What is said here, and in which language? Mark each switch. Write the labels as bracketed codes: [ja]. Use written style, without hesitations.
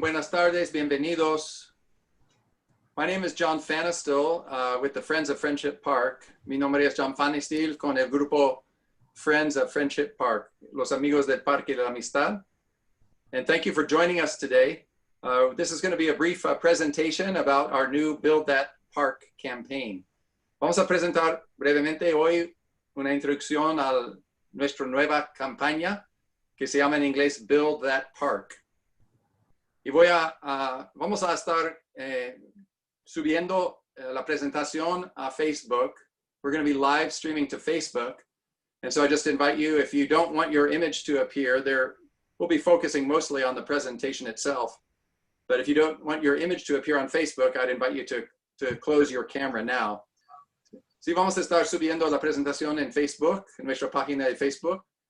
[es] Buenas tardes, bienvenidos. [en] My name is John Fanistil with the Friends of Friendship Park. [es] Mi nombre es John Fanistil con el grupo Friends of Friendship Park, los amigos del Parque de la Amistad. [en] And thank you for joining us today. This is going to be a brief presentation about our new Build That Park campaign. [es] Vamos a presentar brevemente hoy una introducción a nuestra nueva campaña que se llama en inglés Build That Park. Y vamos a estar subiendo la presentación a Facebook. [en] We're going to be live streaming to Facebook. And so I just invite you, if you don't want your image to appear, we'll be focusing mostly on the presentation itself. But if you don't want your image to appear on Facebook, I'd invite you to close your camera now. [es] Sí, vamos a estar subiendo la presentación en Facebook, en nuestra página de Facebook.